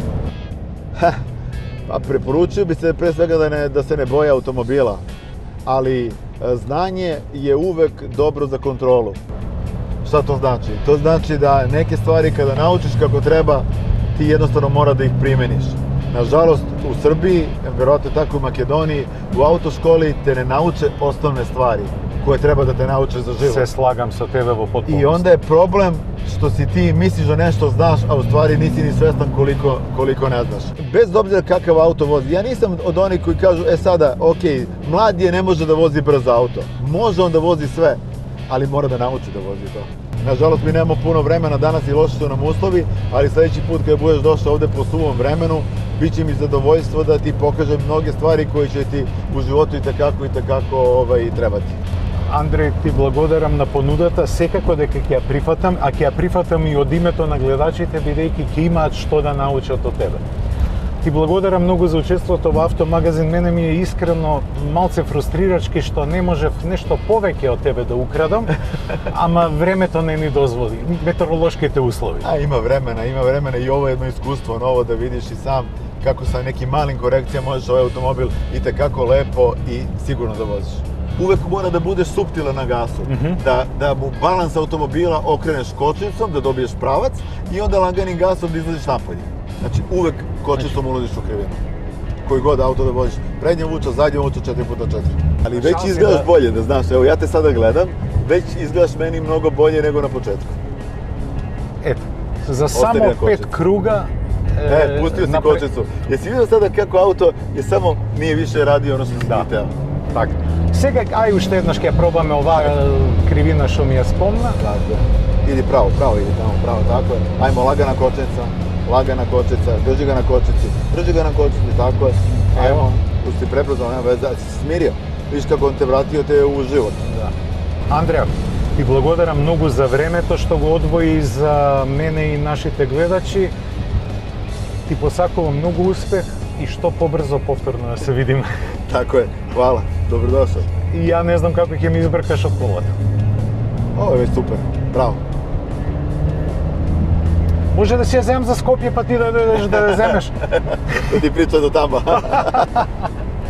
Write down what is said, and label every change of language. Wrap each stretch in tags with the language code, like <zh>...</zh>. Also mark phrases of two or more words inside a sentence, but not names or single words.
<sr>Pa preporučio bi se pre svega da se ne boje automobila, ali znanje je uvek dobro za kontrolu. Šta to znači? To znači da neke stvari kada naučiš kako treba, ti jednostavno mora da ih primeniš. Nažalost, u Srbiji, vjerojatno tako u Makedoniji, u autoškoli te ne nauče osnovne stvari koje treba da te nauče za život.</sr> <mk>Се слагам со тебе во потполност.</mk> <sr>I onda je problem što si ti misliš da nešto znaš, a u stvari nisi ni svestan koliko ne znaš. Bez obzira kakav auto vozi, ja nisam od onih koji kažu, sada, ok, mlad je, ne može da vozi brzo auto. Može on da vozi sve, ali mora da nauči da vozi to. Nažalost, mi nemamo puno vremena danas i loši su nam uslovi, ali sljedeći put kad budeš došao ovde po suvom vremenu, bit će mi zadovoljstvo da ti pokažem mnoge stvari koje će ti u životu i takako trebati.</sr> <mk>Андреј, ти благодарам на понудата, секако дека ќе ја прифатам, а ќе ја прифатам и од името на гледачите, бидејќи ќе имаат што да научат од тебе. Ти благодарам многу за учеството во Автомагазин. Мене ми е искрено малце фрустрирачки што не можев нешто повеќе од тебе да украдам, ама времето не ни дозволи, метеоролошките услови.</mk> <sr>Има времена и ovo je jedno iskustvo novo da vidiš i sam kako sa nekim malim korekcijama možeš ovaj automobil i tekako lepo i sigurno da voziš. Uvek mora da budeš suptilan na gasu, da mu balans automobila okreneš kočnicom, da dobiješ pravac i onda laganim gasom da izlaziš napolje. Znači uvek kočnicom ulaziš u krivinu. Koji god auto da voziš, prednja vuča, zadnja vuča 4x4. Ali već izgledaš bolje, da znaš, evo ja te sada gledam, već izgledaš meni mnogo bolje nego na početku.</sr> <mk>Ето, за само 5 круга</mk> <sr>pustio si kočnicu. Jesi vidio sada kako auto je samo nije više radio ono što si teo?</sr> <mk>Така. Сега, ај уште еднаш ќе ја пробаме оваа кривина што ми ја спомна.</mk> <sr>Tako. Idi pravo, idi tamo, pravo, tako je. Ajmo, lagana kočnica, drži ga na kočnici, tako je. Ajmo, si prebrzo, nema veze, si se smirio. Vidiš kako on te vratio te u život.</sr> <mk>Да. Андреа, ти благодарам многу за времето што го одвои за мене и нашите гледачи. Ти посакувам многу успех и што побрзо повторно да се видиме.</mk> <sr>Tako je, hvala, dobrodošao.</sr> <mk>И ја не знам како ќе ми избркаш од колата.</mk> <sr>Ovo je već super, bravo.</sr> <mk>Може да си ја земам за Скопје, па ти да дојдеш да ја земеш.</mk> <sr>Da ti priča do tamo.</sr>